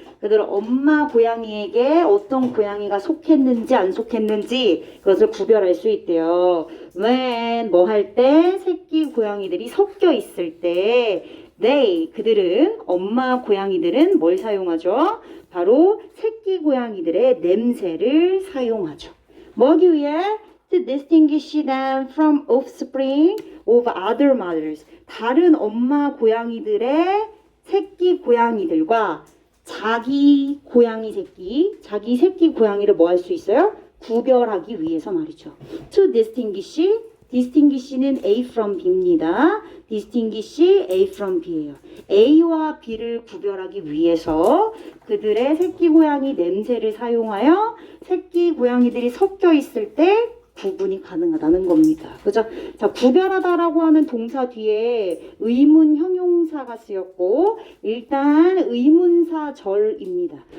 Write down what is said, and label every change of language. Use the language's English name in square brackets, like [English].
[Korean] 그들 엄마 고양이에게 어떤 고양이가 속했는지 안 속했는지 그것을 구별할 수 있대요. when 뭐 할 때 새끼 고양이들이 섞여 있을 때 they 그들은 엄마 고양이들은 뭘 사용하죠? 바로 새끼 고양이들의 냄새를 사용하죠. 뭐기 위해? [English] To distinguish them from offspring of other mothers. [Korean] 다른 엄마 고양이들의 새끼 고양이들과 자기 고양이 새끼, 자기 새끼 고양이를 뭐 할 수 있어요? 구별하기 위해서 말이죠. [English] To distinguish는 A from B입니다. distinguish A from B예요. [Korean] A와 B를 구별하기 위해서 그들의 새끼 고양이 냄새를 사용하여 새끼 고양이들이 섞여 있을 때 구분이 가능하다는 겁니다. 그죠? 자, 구별하다라고 하는 동사 뒤에 의문 형용사가 쓰였고, 일단 의문사절입니다.